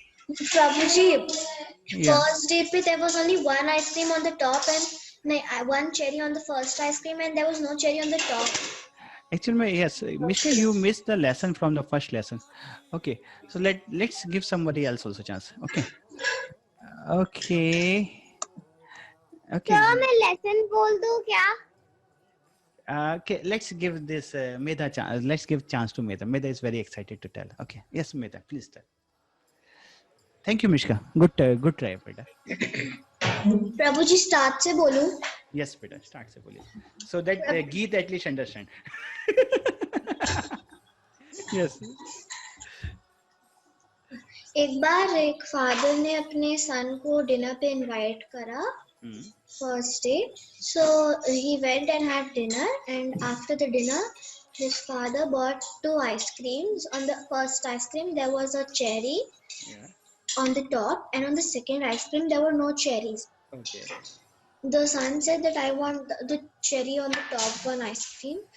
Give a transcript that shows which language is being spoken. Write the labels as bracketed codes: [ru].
[en] Prabhuji, first day पे there was only 1 ice cream on the top and 1 cherry on the first ice cream, and there was no cherry on the top. Actually, yes, Mishka, you missed the lesson from the first lesson. Okay, so let's give somebody else also chance. Okay. Okay. [hi] क्या मैं lesson बोल दूँ क्या? [en] Okay, let's give this Medha chance. Let's give chance to Medha. Medha is very excited to tell. Okay, yes, Medha, please tell. Thank you, Mishka. Good try, beta. [hi] Prabhu ji start से बोलूं? [en] Yes, beta. [hi] Start से बोलिए. [en] So that Geet at least understand. Yes. [hi] एक बार एक father ने अपने सन को dinner पे इनवाइट करा [en] first day. So he went and had dinner, and after the dinner, his father bought 2 ice creams. On the first ice cream, there was a cherry on the top, and on the second ice cream, there were no cherries. Okay. The son said that I want the cherry on the top one ice cream.